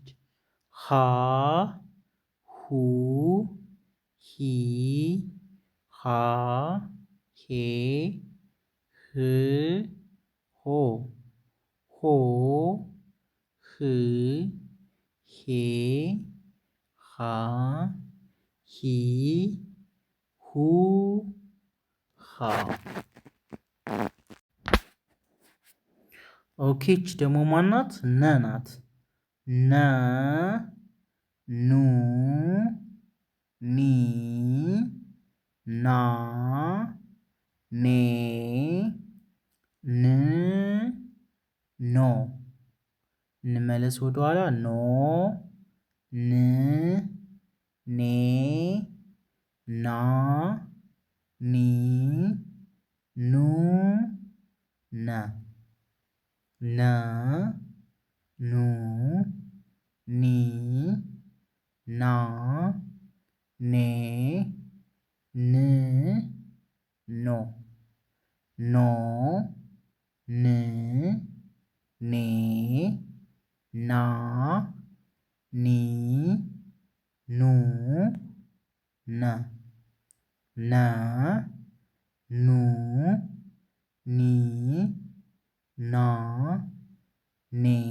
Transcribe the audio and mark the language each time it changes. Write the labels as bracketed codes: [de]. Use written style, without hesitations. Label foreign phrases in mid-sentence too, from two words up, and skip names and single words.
[am] ሃ ሁ ሂ ሃ ሄ ህ ሆ ሆ ህ ሄ ሃ ሂ ሁ ሃ ኦኬ ይቺ ደግሞ ማናት? ነ ናት። ነ ኑ ኒ ና ኔ ን ኖ እንመለስ ወደኋላ ኖ ን ኔ ና ኒ ኑ ነ ነ ኑ ኒ ና ኔ ን ኖ ኖ ን ኔ ና ኒ ኑ ነ ነ ኑ ኒ ና ኔ